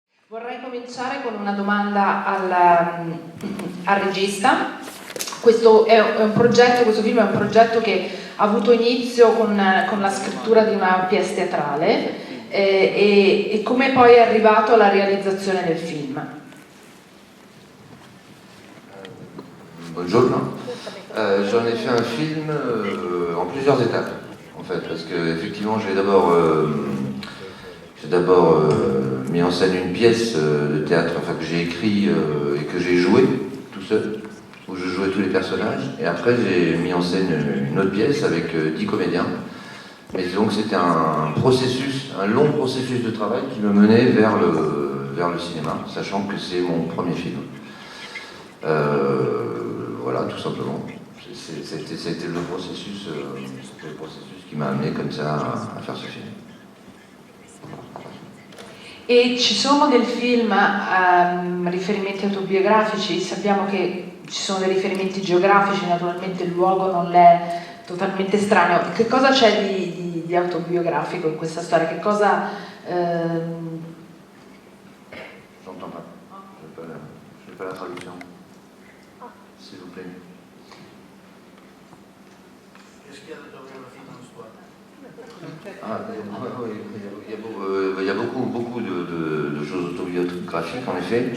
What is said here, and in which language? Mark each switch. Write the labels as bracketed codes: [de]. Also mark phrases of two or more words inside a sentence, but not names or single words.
[it] Vorrei cominciare con una domanda al regista. Questo film è un progetto che ha avuto inizio con la scrittura di una pièce teatrale e come poi è arrivato alla realizzazione del film. [fr] Bonjour. J'en ai fait un film en plusieurs étapes, en fait, parce que effectivement j'ai d'abord mis en scène une pièce de théâtre, enfin que j'ai écrit et que j'ai joué tout seul, où je jouais tous les personnages, et après j'ai mis en scène une autre pièce avec 10 comédiens. Mais disons que c'était un long processus de travail qui me menait vers le cinéma, sachant que c'est mon premier film. Voilà, tout simplement. C'était le processus qui m'a amené comme ça à faire ce film. [it] E ci sono del film riferimenti autobiografici? Sappiamo che ci sono dei riferimenti geografici, naturalmente il luogo non è totalmente estraneo. Che cosa c'è di autobiografico in questa storia? Che cosa... [fr] J'entends pas. Je n'ai pas la traduction. S'il vous plaît. Qu'est-ce qu'il y a d'autobiographie dans l'histoire? Il y a beaucoup de choses autobiographiques en effet.